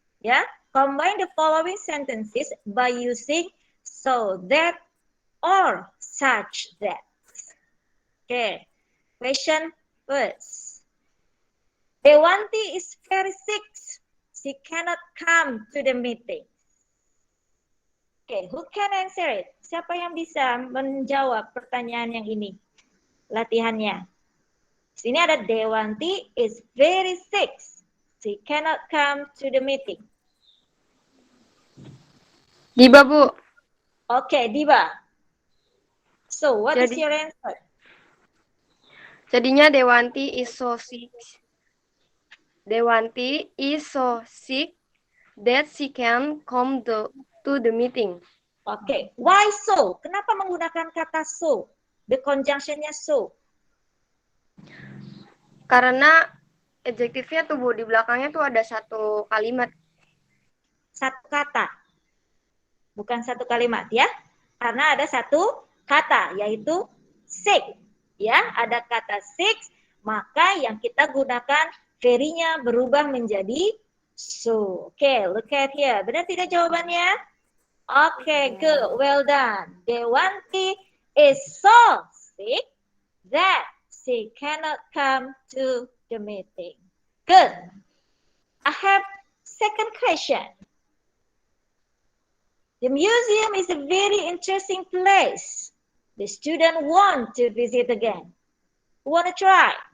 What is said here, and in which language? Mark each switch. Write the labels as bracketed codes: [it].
[en] Ya, combine the following sentences by using so that or such that. Okay, question first. Dewanti is very sick. She cannot come to the meeting. Okay, who can answer it? [id] Siapa yang bisa menjawab pertanyaan yang ini? Latihannya. Sini ada [en] Dewanti is very sick. She cannot come to the meeting. [id] Diba, Bu. [en] Okay, Diba. So, what is [id] Jadi- [en] your answer? Jadinya Dewanti is so sick. Dewanti is so sick that she can come to the meeting. Okay, why so? [id] Kenapa menggunakan kata so? [en] The conjunctionnya so. [id] Karena adjektifnya tuh, Bu, di belakangnya tuh ada satu kalimat. Satu kata. Bukan satu kalimat ya. Karena ada satu kata, yaitu sick. Ya, ada kata sick, maka yang kita gunakan very-nya berubah menjadi so. [en] Okay, look at here. [id] Benar tidak jawabannya? [en] Okay, good. Well done. Dewanti is so sick that she cannot come to the meeting. Good. I have second question. The museum is a very interesting place. The student want to visit again. Who want to try?